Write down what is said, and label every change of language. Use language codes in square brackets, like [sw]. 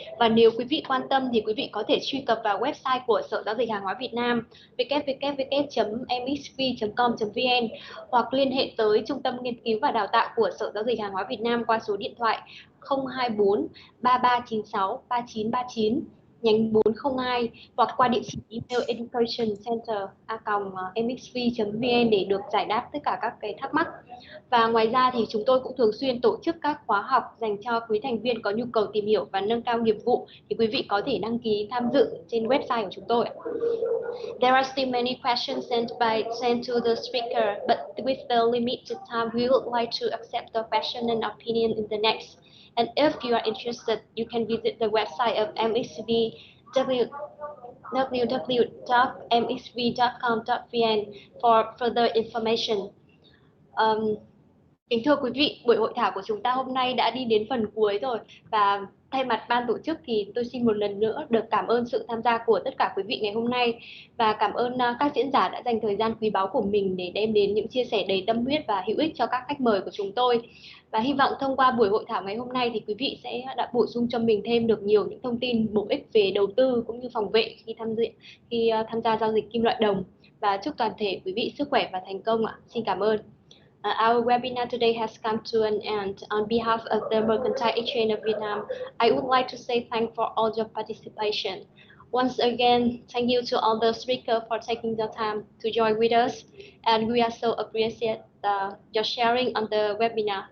[vi] Và nếu quý vị quan tâm thì quý vị có thể truy cập vào website của Sở Giao dịch Hàng hóa Việt Nam www.mxv.com.vn hoặc liên hệ tới Trung tâm Nghiên cứu và Đào tạo của Sở Giao dịch Hàng hóa Việt Nam qua số điện thoại 024 3396 3939 nhánh 402 hoặc qua địa chỉ email educationcenter@mxv.vn để được giải đáp tất cả các cái thắc mắc. Và ngoài ra thì chúng tôi cũng thường xuyên tổ chức các khóa học dành cho quý thành viên có nhu cầu tìm hiểu và nâng cao nghiệp vụ, thì quý vị có thể đăng ký tham dự trên website của chúng tôi. [en] There are still many questions sent to the speaker, but with the limited time, we would like to accept the question and opinion in the next. And if you are interested, you can visit the website of MXV, www.mxv.com.vn for further information. [vi] Kính thưa quý vị, buổi hội thảo của chúng ta hôm nay đã đi đến phần cuối rồi, và thay mặt ban tổ chức thì tôi xin một lần nữa được cảm ơn sự tham gia của tất cả quý vị ngày hôm nay, và cảm ơn các diễn giả đã dành thời gian quý báu của mình để đem đến những chia sẻ đầy tâm huyết và hữu ích cho các khách mời của chúng tôi. Và hy vọng thông qua buổi hội thảo ngày hôm nay thì quý vị sẽ đã bổ sung cho mình thêm được nhiều những thông tin bổ ích về đầu tư cũng như phòng vệ khi tham gia giao dịch kim loại đồng. Và chúc toàn thể quý vị sức khỏe và thành công ạ. Xin cảm ơn. [en] Our webinar today has come to an end. On behalf of the Mercantile Exchange of Vietnam, I would like to say thanks for all your participation. Once again, thank you to all the speakers for taking the time to join with us, and we are so appreciate your sharing on the webinar.